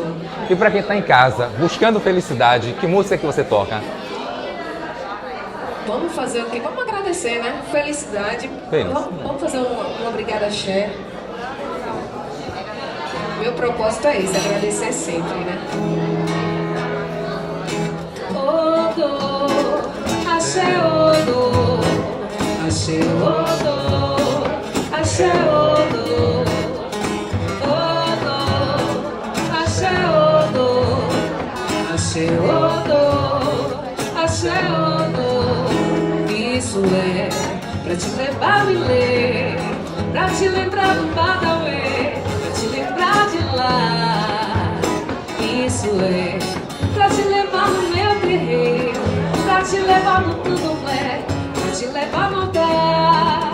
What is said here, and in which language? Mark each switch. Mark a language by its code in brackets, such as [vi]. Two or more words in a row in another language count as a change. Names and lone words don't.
[pt] E pra quem tá em casa, buscando felicidade, que música que você toca? Vamos fazer o quê? Vamos agradecer, né? Felicidade. Feliz. Vamos fazer uma obrigada axé. Meu propósito é esse, agradecer sempre, né? [yo] Odo, axé, odo, axé, odo, axé, odo, odo, axé, odo, axé, odo, axé, odo. [pt] Isso é pra te levar me ler, pra te lembrar do Badauê, pra te lembrar de lá. Isso é pra te levar no meu terreiro, pra te levar no candomblé, pra te levar no altar.